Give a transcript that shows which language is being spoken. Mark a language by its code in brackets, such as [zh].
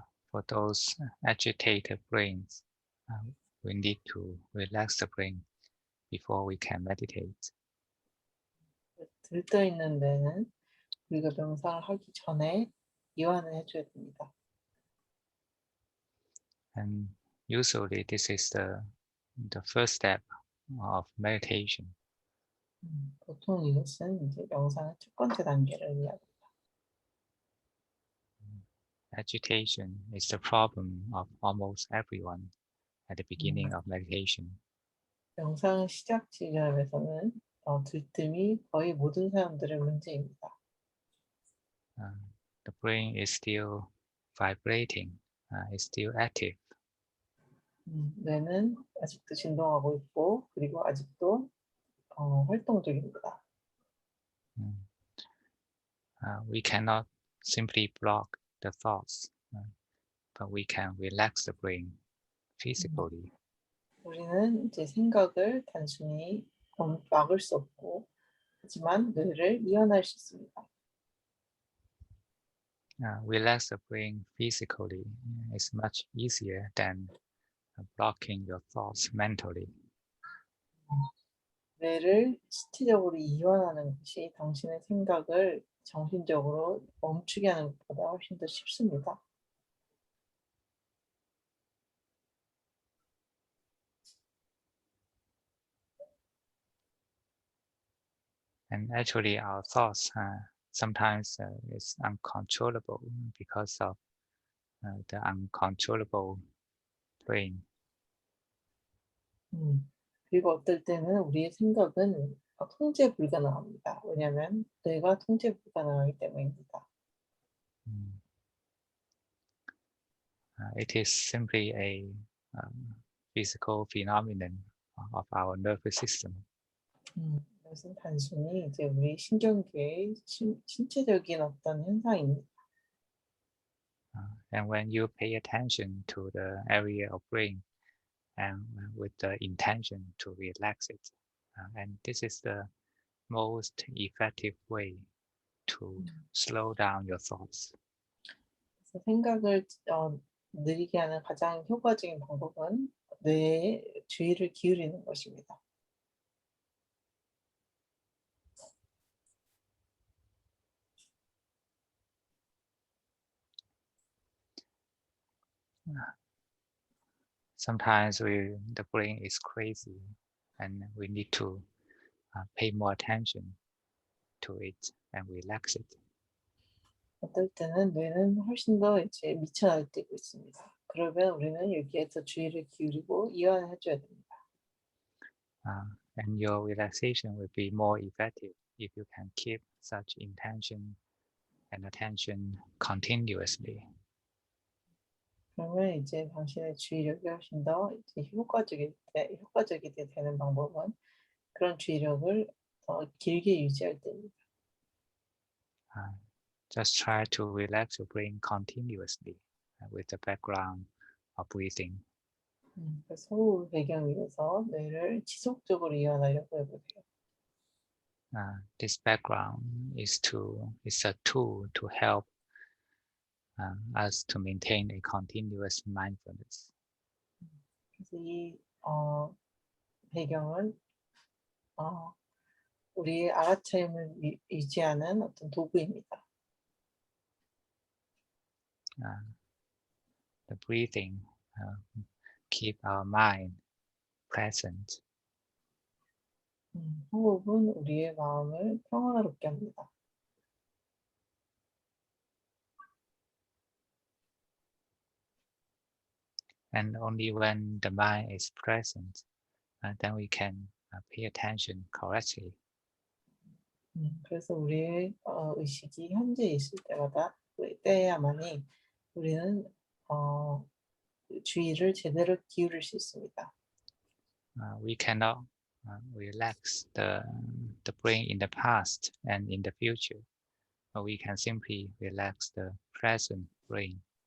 [en] For those agitated brains, we need to relax the brain before we can meditate. [ko] 들떠 있는 데는 우리가 명상을 하기 전에 이완을 해줘야 됩니다. [en] And usually this is the first step of meditation. [ko] 보통 이것은 이제 명상의 첫 번째 단계를 의미합니다. [en] Agitation is the problem of almost everyone at the beginning of meditation. [ko] 명상 시작 지점에서는 들뜸이 거의 모든 사람들의 문제입니다. [en] The brain is still vibrating, is still active. [ko] 뇌는 아직도 진동하고 있고 그리고 아직도 활동적입니다. [en] We cannot simply block the thoughts, but we can relax the brain physically. [ko] 우리는 이제 생각을 단순히 막을 수 없고 하지만 뇌를 이완할 수 있습니다. [en] Relax the brain physically is much easier than blocking your thoughts mentally. [ko] 뇌를 신체적으로 이완하는 것이 당신의 생각을 정신적으로 멈추게 하는 것보다 훨씬 더 쉽습니다. [en] And actually, our thoughts sometimes is uncontrollable because of the uncontrollable brain. [ko] 그리고 어떨 때는 우리의 생각은 통제 불가능합니다. 왜냐하면 뇌가 통제 불가능하기 때문입니다. Mm. [en] It is simply a physical phenomenon of our nervous system. [ko] 이것은 단순히 이제 우리 신경계의 신체적인 어떤 현상입니다. [en] And when you pay attention to the area of brain and with the intention to relax it, and this is the most effective way to slow down your thoughts. [ko] 그래서 생각을 느리게 하는 가장 효과적인 방법은 뇌에 주의를 기울이는 것입니다. [en] Sometimes the brain is crazy and we need to pay more attention to it and relax it. [ko] 어떨 때는 뇌는 훨씬 더 이제 미쳐 날뛰고 있습니다. 그러면 우리는 여기에 더 주의를 기울이고 이완해 줘야 됩니다. [en] And your relaxation will be more effective if you can keep such intention and attention continuously. [ko] 그러면 이제 당신의 주의력이 훨씬 더 이제 효과적이 되는 방법은 그런 주의력을 더 길게 유지할 때입니다. [en] Just try to relax your brain continuously with the background of breathing. [ko] 그래서 호흡 배경 위에서 뇌를 지속적으로 이완하려고 해보세요. [en] This background is a tool to help us to maintain a continuous mindfulness. [ko] 그래서 이 배경은 우리의 알아차림을 유지하는 어떤 도구입니다. [en] The breathing keep our mind present. [ko] 호흡은 우리의 마음을 평화롭게 합니다. [en] And only when the mind is present, then we can pay attention correctly. [ko] 그래서 우리의 의식이 현재 있을 때야만이 우리는 주의를 제대로 기울일 수 있습니다. [en] We cannot relax the brain in the past and in the future, but we can simply relax the present brain.